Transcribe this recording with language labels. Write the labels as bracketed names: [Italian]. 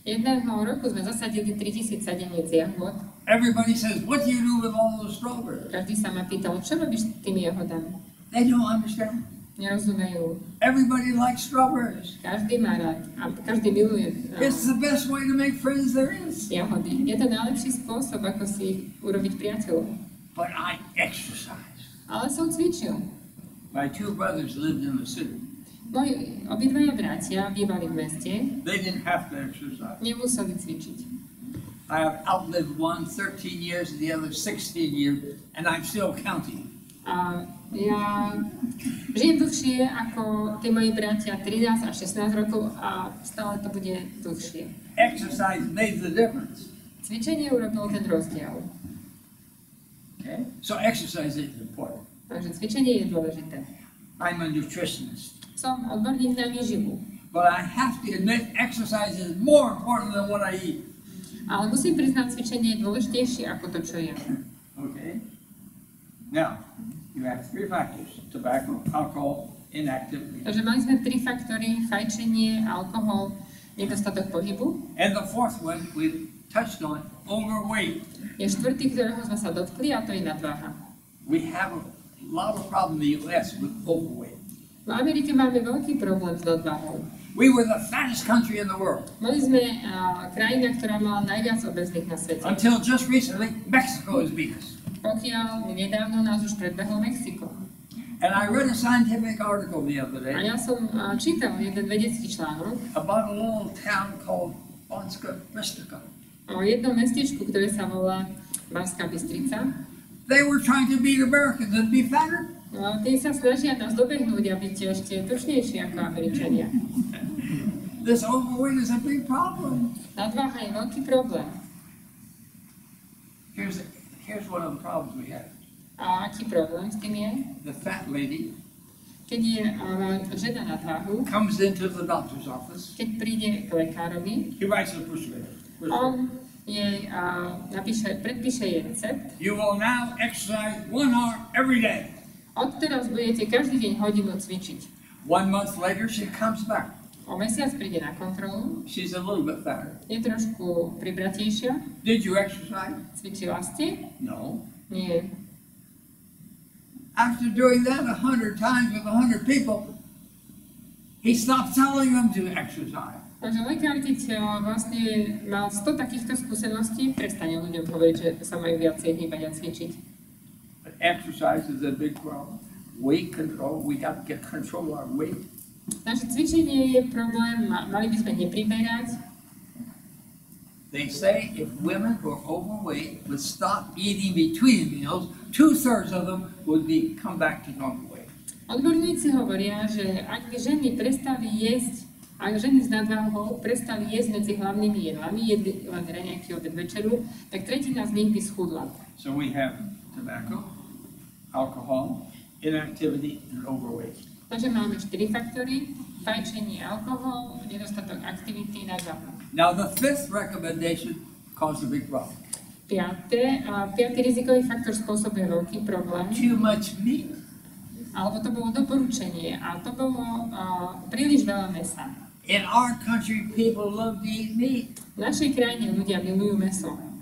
[Slovak] Jedného roku sme zasadili 3000 sadeniec jahod. [English] Everybody says, what do you do with all those strawberries? [Slovak] Každý sa ma pýtal, čo robíš s tými jahodami? [English] They don't understand. [Slovak] Nerozumejú. [English] Everybody likes strawberries. [Slovak] Každý má rád a každý miluje [English] It's the best way to make friends there is. [Slovak] jahody. Je to najlepší spôsob, ako si urobiť priateľov. [English] But I exercise. [Slovak] Ale som cvičil. [English] My 2 brothers lived in the city. [Slovak] Moji obidvaja bratia bývali v meste, [English] They didn't have to exercise. [Slovak] nemuseli cvičiť. [English] I have outlived one 13 years and the other 16 years, and I'm still counting. [Slovak] A ja žijem dlhšie ako tí moji bratia, 13 až 16 rokov a stále to bude dlhšie. [English] Exercise made the difference. [Slovak] Cvičenie urobilo ten rozdiel. [English] Okay? So exercise is important. [Slovak] Takže cvičenie je dôležité. [English] I'm a nutritionist. [Slovak] Som odborník na výživu. [English] But I have to admit exercise is more important than what I eat. [Slovak] Ale musím priznať, cvičenie je dôležitejšie ako to, čo jem. [English] Okay? Now, you have 3 factors: tobacco, alcohol, inactivity. [Slovak] Takže mali sme 3 faktory: fajčenie, alkohol, nedostatok pohybu. [English] And the 4th one we touched on, overweight. [Slovak] Je 4., ktorého sme sa dotkli, a to je nadváha. [English] We have a lot of problems in the U.S. with overweight. [Slovak] V Amerike máme veľký problém s nadváhou. [English] We were the fattest country in the world. [Slovak] Boli sme krajina, ktorá mala najviac obezných na svete. [English] Until just recently, Mexico is beat us. [Slovak] Pokiaľ nedávno nás už predbehlo Mexiko. [English] And I read a scientific article the other [Slovak] A [English] day [Slovak] ja som čítal jeden vedecký článok [English] about a little town called Banska Bystrica. [Slovak] o jednom mestečku, ktoré sa volá Banská Bystrica. [English] They were trying to beat Americans and be fatter. [Slovak] Tí sa snažia nás dobehnúť a byť ešte tučnejší ako Američania. [English] This overweight is a big problem. [Slovak] Nadváha je veľký problém. [English] Here's one of the problems we have. [Slovak] A aký problém s tým je? [English] The fat lady [Slovak] Keď je žena na váhu, [English] comes into the doctor's office. [Slovak] keď príde k lekárovi, [English] He writes a prescription. [Slovak] on jej predpíše jej recept. [English] You will now exercise 1 hour every day. [Slovak] Odteraz budete každý deň hodinu cvičiť. [English] 1 month later, she comes back. [Slovak] O mesiac príde na kontrolu. [English] She's a little bit fatter. [Slovak] Je trošku pribratejšia. [English] Did you exercise? [Slovak] Cvičila ste? [English] No. [Slovak] Nie. [English] After doing that 100 times with 100 people, he stopped telling them to exercise. [Slovak] Takže lekár, keď vlastne mal 100 takýchto skúseností, prestane ľuďom hovoriť, že sa majú viacej hýbať a cvičiť. [English] But exercise is a big problem. Weight control, we got to get control of our weight. [Slovak] Takže cvičenie je problém, mali by sme nepriberať. [English] They say if women who are overweight would stop eating between meals, 2/3 of them would come back to normal weight. [Slovak] Odborníci hovoria, že ak by ženy prestali jesť, ak ženy s nadváhou prestali jesť medzi hlavnými jedlami, jedli len raňajky obed večeru, tak tretina z nich by schudla. [English] So we have tobacco, alcohol, inactivity, and overweight. [Slovak] Takže máme 4 faktory: fajčenie, alkohol, nedostatok aktivity, nadváha. [English] Now the 5th recommendation caused a big problem. [Slovak] Piatý rizikový faktor spôsobuje veľký problém. [English] Too much meat. [Slovak] Alebo to bolo doporučenie a to bolo príliš veľa mäsa. [English] In our country, people love to eat meat. [Slovak] V našej krajine ľudia milujú mäso.